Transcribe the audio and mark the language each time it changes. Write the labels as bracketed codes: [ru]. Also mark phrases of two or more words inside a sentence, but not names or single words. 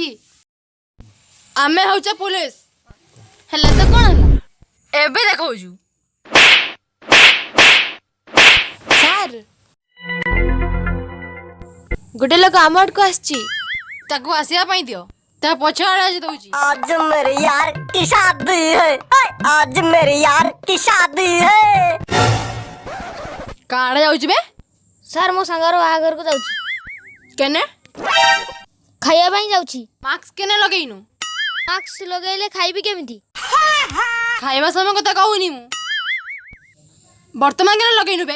[or] ଆମେ ହଉଛ ପୋଲିସ। ହେଲା ତ କ'ଣ ହେଲା? ଏବେ ଦେଖାଉଛୁ ସାର୍ ଗୋଟେ ଲୋକ ଆମ ଆଡ଼କୁ ଆସିଛି। ତାକୁ ଆସିବା ପାଇଁ ଦିଅ। ତା ପଛ ଆଡ଼େ ଆଜି ଦଉଛି। [hi] आज मेरे यार की शादी है आज मेरे यार की शादी है। [or] କାଆଡ଼େ ଯାଉଛି ବେ? ସାର୍ ମୋ ସାଙ୍ଗର ବାହାଘରକୁ ଯାଉଛି। କେନେ? ଖାଇବା ପାଇଁ ଯାଉଛି। ମାସ୍କ କେନେ ଲଗେଇନୁ? ମାସ୍କ ଲଗେଇଲେ ଖାଇବି କେମିତି? ଖାଇବା ସମୟ କଥା କହୁନି ମୁଁ। ବର୍ତ୍ତମାନ କେନେ ଲଗେଇନୁ ବେ?